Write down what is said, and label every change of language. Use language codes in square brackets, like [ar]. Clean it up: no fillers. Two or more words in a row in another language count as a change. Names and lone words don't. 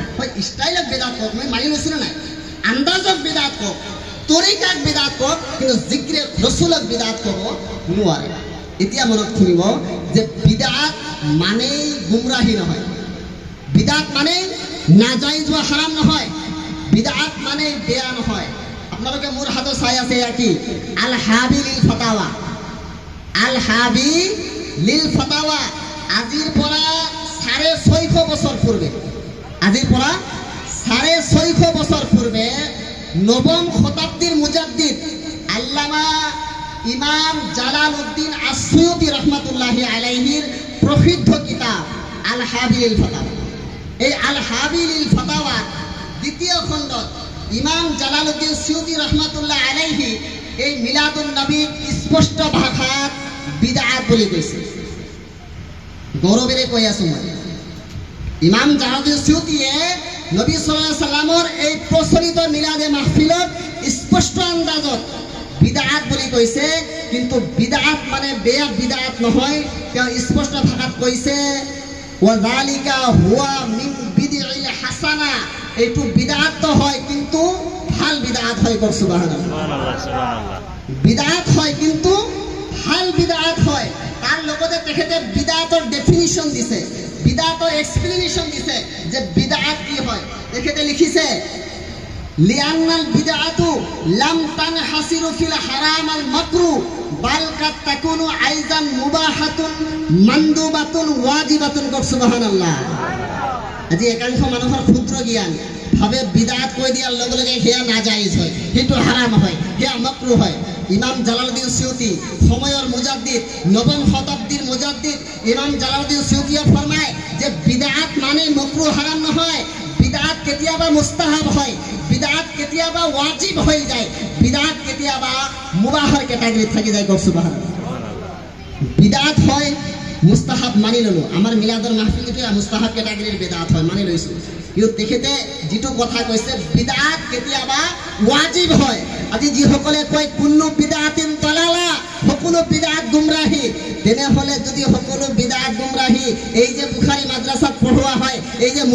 [as] হয় ষ্টাইলক বিদআত ক'ব, মই মানি লৈছো নাই? আন্দাজক বিদআত ক'ব, তৰিকাক বিদআত ক'ব, কিন্তু জিকিৰে ৰসুলক বিদআত ক'ব নোৱাৰে। এতিয়া মনত খুলিব যে বিদআত মানেই গুমৰাহী নহয়, বিদআত মানে নাজাইজ বা হাৰাম নহয়, বিদআত মানে বেয়া নহয়। আপোনালোকে মোৰ হাতত চাই আছে, এয়া কি? আল হাবি লিল ফাতাৱা, আল হাবি লিল ফাতাৱা। আজিৰ পৰা 650 বছৰ পূৰ্বে, আজিৰ পৰা 650 বছৰ পূৰ্বে নবম শতাব্দীৰ মুজাদ্দিদ আল্লামা ইমাম জালালউদ্দিন আস-সুয়ুতি রহমাতুল্লাহি আলাইহির প্রসিদ্ধ কিতাব আল হাবি লিল ফাতাওয়া। এই আল হাবি লিল ফাতাওয়া দ্বিতীয় খণ্ডত ইমাম জালালউদ্দিন সুয়ুতি রহমাতুল্লাহ আলাইহি এই মিলাদুন নবী স্পষ্ট ভাষাত বিদআত বুলি কৈছে। গৌৰৱেৰে কৈ আছো মই, ইমাম জালালউদ্দিন সুয়ুতিয়ে নবী [ar] صلى الله عليه وسلم [as] এই প্ৰচলিত মিলাদে মাহফিলত স্পষ্ট আন্দাজত বিদআত বুলি কৈছে। কিন্তু বিদআত মানে বেয়া বিদআত নহয়, তেওঁ স্পষ্ট ভাষাত কৈছে [ar] وذلك هو من البدع الحسنة. [as] এইটো বিদআত তো হয়, কিন্তু ভাল বিদআত হয়। কওক সুবহানাল্লাহ, [ar] সুবহানাল্লাহ, সুবহানাল্লাহ। [as] বিদআত হয় কিন্তু ভাল বিদআত হয়। তার লগতে তেখেতে বিদআতৰ ডেফিনিশন দিছে, বিদআতৰ এক্সপ্লেনেশন দিছে যে বিদআত কি হয়। তেখেতে লিখিছে [ar] لأن البدعة لم تنحصر في الحرام المكروه بل قد تكون أيضا مباحة مندوبة واجبة. [as] কওক সুবহানাল্লাহ। আজি একাংশ মানুহৰ ক্ষুদ্ৰ জ্ঞান ভাবে বিদআত কৈ দিয়াৰ লগে লগে সেয়া নাজাইজ হয়, সেইটো হারাম হয়, সেয়া মাকরু হয়। ইমাম জালালউদ্দিন সুয়ুতি সময়ৰ মুজাদ্দিদ, নবম শতাব্দীৰ মুজাদ্দিদ ইমাম জালালউদ্দিন সুয়ুতিয়ে ফরমায় যে বিদআত মানে মাকরু হারাম নহয়, বিদআত কেতিয়াবা মুস্তাহাব হয়, বিদআত কেতিয়াবা ওয়াজিব হৈ যায়, বিদআত কেতিয়াবা মুবাহৰ ক্যাটাগরিত থাকি যায়। কওক সুবহানাল্লাহ। বিদআত হয় মুস্তাহাব মানি ললো আমাৰ মিলাদৰ মাহফিলটো মুস্তাহাব কেটাগৰীৰ বিদআত হয় মানি লৈছো কিন্তু তেখেতে যিটো কথা কৈছে বিদআত কেতিয়াবা ৱাজিব হয় আজি যিসকলে কয় [ar] كل بدعة ضلالة [as] সকলো বিদআত গুমৰাহী তেনেহলে যদি সকলো বিদআত গুমৰাহী এই যে বুখাৰী মাদ্ৰাসাত পঢ়োৱা হয় এই যে